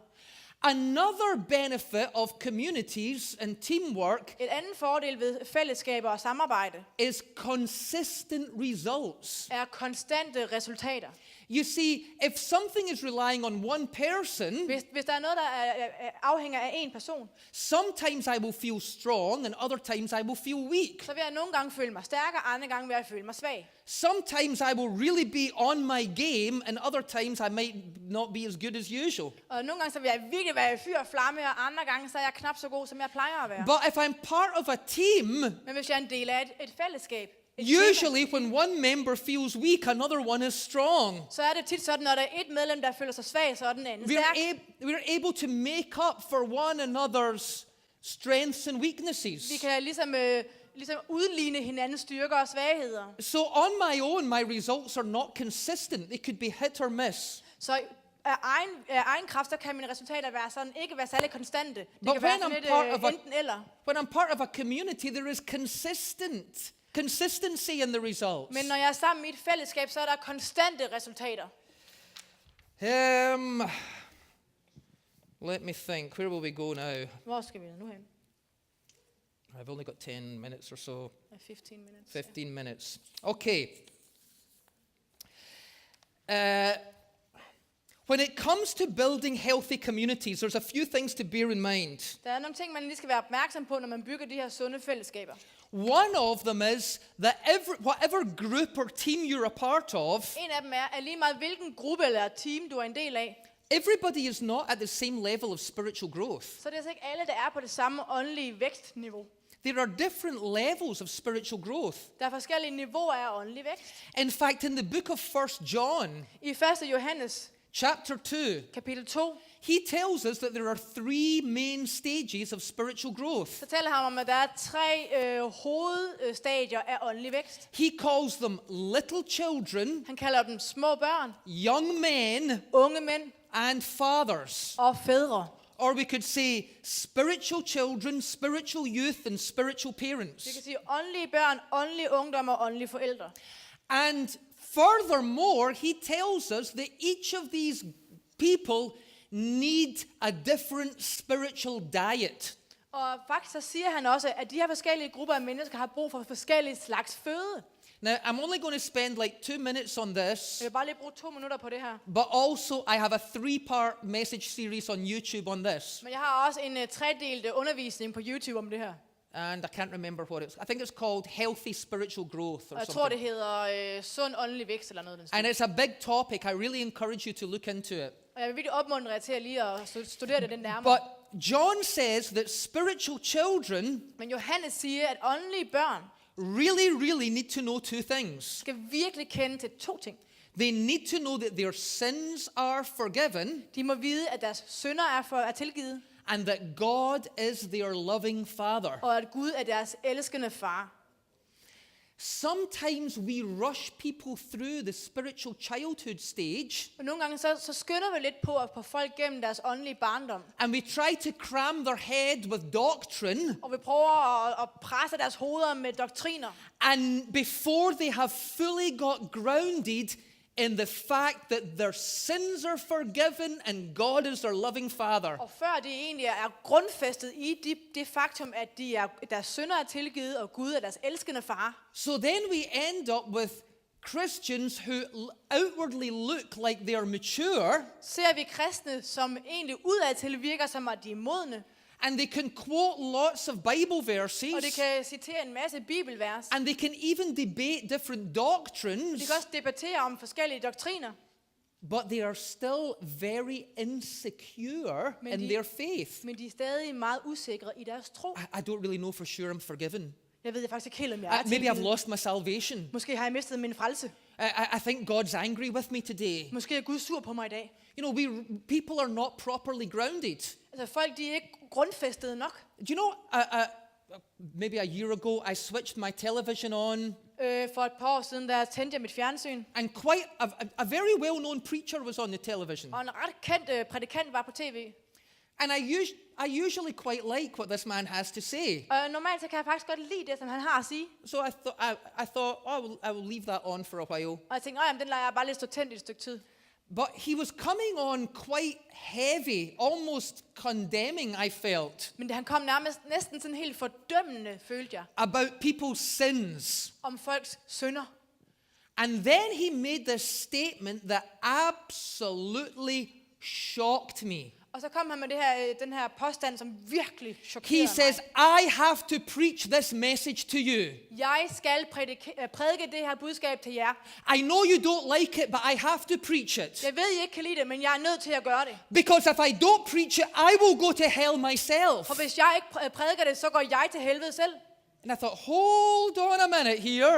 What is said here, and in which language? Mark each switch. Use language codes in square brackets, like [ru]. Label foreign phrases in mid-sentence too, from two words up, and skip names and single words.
[en] Another benefit of communities and teamwork [da] Et andet fordel ved fællesskaber og samarbejde [en] is consistent results. [da] er konstante resultater. [en] You see, if something is relying on one person, [da] Hvis der er noget, der afhænger af en person, [en] sometimes I will feel strong and other times I will feel weak. [da] så vil jeg nogle gange føle mig stærkere, andre gange vil jeg føle mig svag. [en] Sometimes I will really be on my game and other times I might not be as good as usual. [da] Og nogle gange så vil jeg virkelig være i fyr og flamme, og andre gange så er jeg knap så god, som jeg plejer at være. [en] But if I'm part of a team, [da] Men hvis jeg er en del af et fællesskab, [en] usually when one member feels weak, another one is strong. [da] så er det tit sådan, når der er et medlem, der føler sig svag, så er den anden stærk. [en] We're able to make up for one another's strengths and weaknesses. [da] Vi kan ligesom udligne hinandens styrker og svagheder. [en] So on my own, my results are not consistent. They could be hit or miss. [da] Så af egen kraft, så kan mine resultater ikke være særlig konstante. Det [en] But [da] kan være sådan lidt enten eller. [en] when I'm part of a community, there is consistency in the results. [da] Men når jeg er sammen i et fællesskab, så er der konstante resultater. [en] Let me think. Where will we go now? [da] Hvor skal vi nu hen? [en] I've only got 10 minutes or so. 15 minutes. 15 minutes. Okay. When it comes to building healthy communities, there's a few things to bear in mind. [da] Der er nogle ting, man lige skal være opmærksom på, når man bygger de her sunde fællesskaber. [en] One of them is that whatever group or team you're a part of, [da] En af dem er, at lige meget hvilken gruppe eller team, du er en del af, [en] everybody is not at the same level of spiritual growth. [da] så det er altså ikke alle, der er på det samme åndelige vækstniveau. [en] There are different levels of spiritual growth. [da] Der er forskellige niveauer af åndelig vækst. [en] In fact, in the book of 1 John, [da] I 1. Johannes, [en] chapter 2, [da] kapitel 2, [en] he tells us that there are 3 main stages of spiritual growth. [da] så taler han om, at der er 3 hovedstadier af åndelig vækst. [en] He calls them little children, [da] Han kalder dem små børn, [en] young men, [da] unge mænd [en] and fathers. [da] og fædre. [en] Or we could say spiritual children, spiritual youth, and spiritual parents. [da] Vi kan sige åndelige børn, åndelige ungdom og åndelige forældre. [en] And furthermore, he tells us that each of these people need a different spiritual diet. [da] Og faktisk så siger han også, at de her forskellige grupper af mennesker har brug for forskellige slags føde. [en] Now, I'm only going to spend like 2 minutes on this, [da] Jeg vil bare lige bruge 2 minutter på det her. [en] but also I have a 3-part message series on YouTube on this. [da] Men jeg har også en 3-delt undervisning på YouTube om det her. [en] And I can't remember what it's. I think it's called Healthy Spiritual Growth or [da] Og jeg tror, [en] something. [da] det hedder sund åndelig vækst eller noget af den [en] And [da] stil. [en] it's a big topic. I really encourage you to look into it. [da] Og jeg vil virkelig opmuntre jer til at lige at studere det nærmere. [en] But John says that spiritual children [da] Men Johannes siger, at åndelige børn [en] really need to know 2 things. [da] skal virkelig kende til 2 ting. [en] They need to know that their sins are forgiven [da] De må vide, at deres synder er tilgivet, [en] and that God is their loving Father. [da] og at Gud er deres elskende far. [en] Sometimes we rush people through the spiritual childhood stage [da] Og nogle gange så skynder vi lidt på at få folk gennem deres åndelige barndom. [en] and we try to cram their head with doctrine, [da] Og vi prøver at presse deres hoveder med doktriner. [en] and before they have fully got grounded in the fact that their sins are forgiven and God is their loving Father. [da] Og før det egentlig er grundfæstet i det faktum, at deres synder er tilgivet, og Gud er deres elskende far. [en] So then we end up with Christians who outwardly look like they are mature. [da] Ser vi kristne, som egentlig udadtil virker som at de er modne. [en] And they can quote lots of Bible verses. [da] Og de kan citere en masse bibelvers. [en] And they can even debate different doctrines. [da] De kan også debattere om forskellige doktriner. [en] But they are still very insecure in their faith. [da] Men de er stadig meget usikre i deres tro. [en] I don't really know for sure I'm forgiven. [da] Jeg ved faktisk ikke helt, om jeg er [en] Maybe I've [da] tilgivet. [en] lost my salvation. [da] Måske har jeg mistet min frelse. [en] I think God's angry with me today. [da] Måske er Gud sur på mig i dag. [en] You know, people are not properly grounded. [da] Altså folk, de er ikke grundfæstede nok. [en] Do you know, maybe a year ago, I switched my television on. [da] For et par år siden, der tændte jeg mit fjernsyn. [en] And quite a very well-known preacher was on the television. [da] Og en ret kendt prædikant var på tv. [en] And I usually quite like what this man has to say. [da] Og normalt så kan jeg faktisk godt lide det, som han har at sige. [en] So I thought, I will leave that on for a while. [da] Og jeg tænkte, jamen den lader jeg bare lidt stå tændt i et stykke tid. [en] But he was coming on quite heavy, almost condemning, I felt. [da] Men han kom næsten sådan helt fordømmende, følte jeg. [en] About people's sins. [da] Om folks synder. [en] And then he made this statement that absolutely shocked me. [da] Og så kom han med den her påstand, som virkelig chokerede [en] He [da] mig. [en] says, I have to preach this message to you. [da] Jeg skal prædike det her budskab til jer. [en] I know you don't like it, but I have to preach it. [da] Jeg ved, I ikke kan lide det, men jeg er nødt til at gøre det. [en] Because if I don't preach it, I will go to hell myself. [da] For hvis jeg ikke prædiker det, så går jeg til helvede selv. [en] And I thought, hold on a minute here.